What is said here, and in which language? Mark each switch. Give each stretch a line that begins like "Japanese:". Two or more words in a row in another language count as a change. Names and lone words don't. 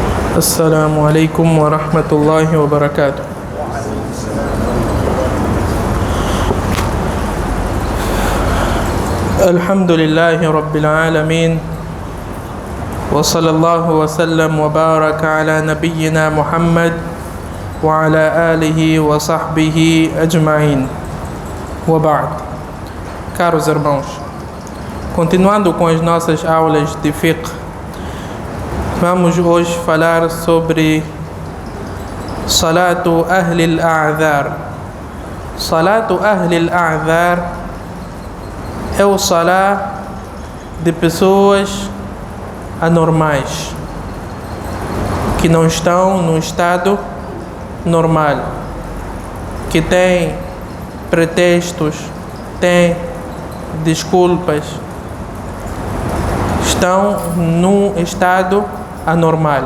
Arabic: السلام عليكم ورحمة الله وبركاته. الحمد لله رب العالمين، وصلى الله وسلم وبارك على نبينا محمد وعلى آله وصحبه أجمعين. وبعد.
Portuguese: Caros irmãos, continuando com as nossas aulas de fiqh, vamos hoje falar sobre
Arabic: صلاة أهل الأعذار. صلاة أهل الأعذار
Portuguese: é o salá de pessoas anormais, que não estão no estado normal, que têm pretextos, têm desculpas, estão num estado anormal.